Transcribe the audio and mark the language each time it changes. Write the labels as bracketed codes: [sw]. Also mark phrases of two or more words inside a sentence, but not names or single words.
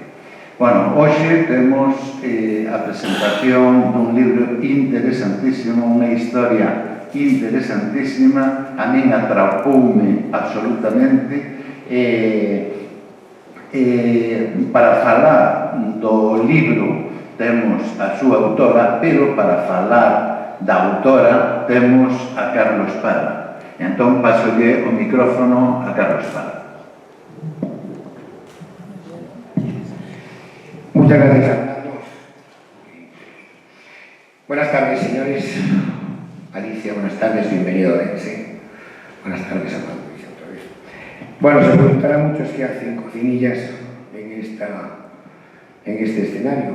[gl] Hoxe temos a presentación dun libro interesantísimo, unha historia interesantísima, a min atrapoume absolutamente. Para falar do libro temos a súa autora, pero para falar da autora temos a Carlos Parra. Entón, pasolle o micrófono a Carlos Parra. [es] Muchas gracias, Fernando. Buenas tardes, señores. Alicia, buenas tardes, bienvenido a Ourense. Buenas tardes, Amado, otra vez. Se preguntarán muchos qué hacen cocinillas en este escenario.